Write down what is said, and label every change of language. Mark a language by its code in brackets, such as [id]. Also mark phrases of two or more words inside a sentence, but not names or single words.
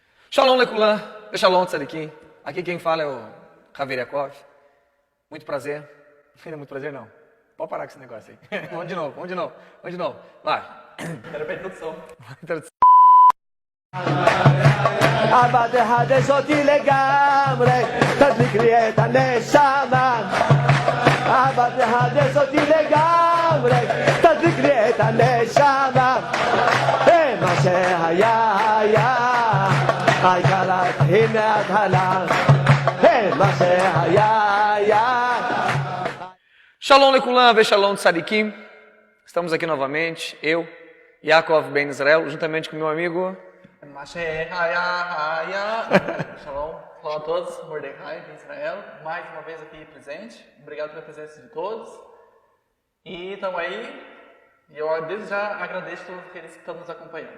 [he] שלום לכולם, שלום צדיקים. [pt] Aqui quem fala é o Javier Yakov. Muito prazer. Não é muito prazer não. Pode parar com esse negócio aí. Vamos de novo. Vai. Era pra introdução. [he] אבא תחדש אותי לגמרי, תדליק לי את הנשמה. אבא תחדש אותי לגמרי, תדליק לי את הנשמה. מה שהיה היה, העיקר להתחיל מההתחלה. מה שהיה היה. שלום לכולם, שלום צדיקים. [pt] Estamos aqui novamente, eu, Yaakov Ben Israel, juntamente com meu amigo... Shalom, olá a todos, Mordecai de Israel, mais uma vez aqui presente, obrigado pela presença de todos, e estamos aí, e eu desde já agradeço a todos aqueles que estão nos acompanhando.